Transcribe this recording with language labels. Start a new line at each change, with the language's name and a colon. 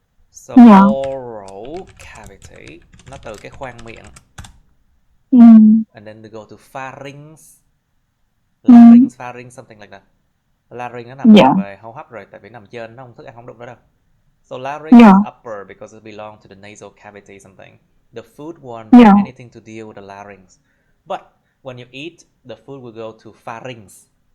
Vietnamese: So oral cavity nó từ cái khoang miệng.
English: And then they go to pharynx. Pharynx, something like that.
Vietnamese: Larynx nó nằm về hô hấp rồi, tại vì nằm trên nó không thức ăn không đụng đó đâu.
English: So larynx is upper because it belongs to the nasal cavity something. The food won't have anything to deal with the larynx. But when you eat, the food will go to pharynx.